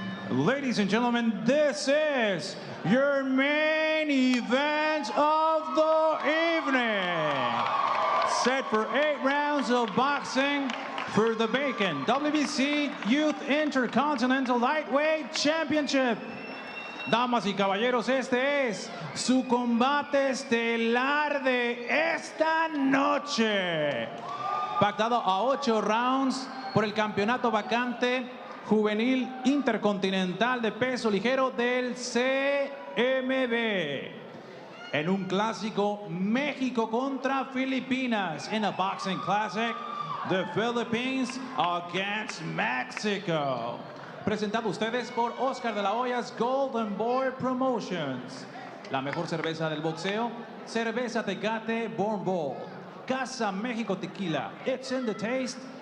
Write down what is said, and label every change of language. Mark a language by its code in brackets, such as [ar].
[en] Ladies and gentlemen, this is your main event of the evening. Set for 8 rounds of boxing for the vacant WBC Youth Intercontinental Lightweight Championship. [es] Damas y caballeros, este es su combate estelar de esta noche. Pactado a 8 rounds por el campeonato vacante juvenil intercontinental de peso ligero del CMB. En un clásico, México contra Filipinas. [en] In a boxing classic, the Philippines against Mexico. [es] Presentado ustedes por Oscar de la Hoya's Golden Boy Promotions. La mejor cerveza del boxeo, cerveza Tecate Born Bold. [en] Casa México Tequila, it's in the taste.